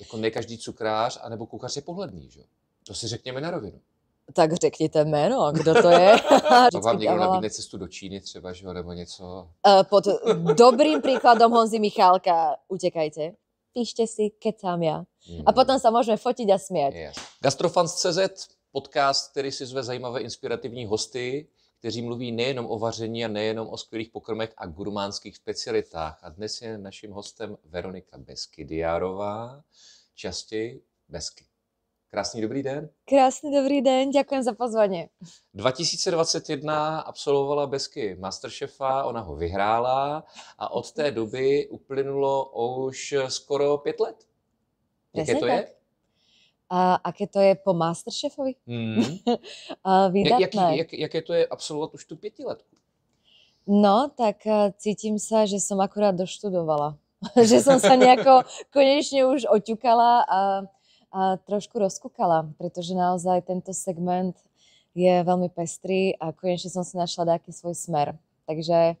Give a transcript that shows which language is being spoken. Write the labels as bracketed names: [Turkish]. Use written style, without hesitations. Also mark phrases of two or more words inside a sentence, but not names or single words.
[Czech] Jako ne každý cukrář anebo kuchař je pohledný, že? To si řekněme na rovinu. Tak řekněte jméno, kdo to je. Pak vám někdo nabídne cestu do Číny třeba, že? Nebo něco. [Slovak] Pod dobrým príkladom Honzy Michálka utekajte. Píšte si, kecám ja. A potom sa môžeme fotiť a smiať. Yes. [Czech] Gastrofans.cz, podcast, který si zve zajímavé inspirativní hosty, kteří mluví nejenom o vaření a nejenom o skvělých pokrmech a gurmánských specialitách. A dnes je naším hostem Veronika Beskydiárová, častěji Besky. Krásný dobrý den. [Slovak] Krásny dobrý den, ďakujem za pozvanie. [Czech] 2021 absolvovala Besky Masterchefa, ona ho vyhrála a od té doby uplynulo už skoro 5 let. Jaké to je? [Slovak] A aké to je po Masterchefovi? Výdatné. [Czech] Jaké to je absolvovat už tu 5letku? [Slovak] No, tak cítim sa, že som akurát doštudovala. Že som sa nejako konečne už oťukala a trošku rozkúkala, pretože naozaj tento segment je veľmi pestrý a konečne som si našla nejaký svoj smer. Takže...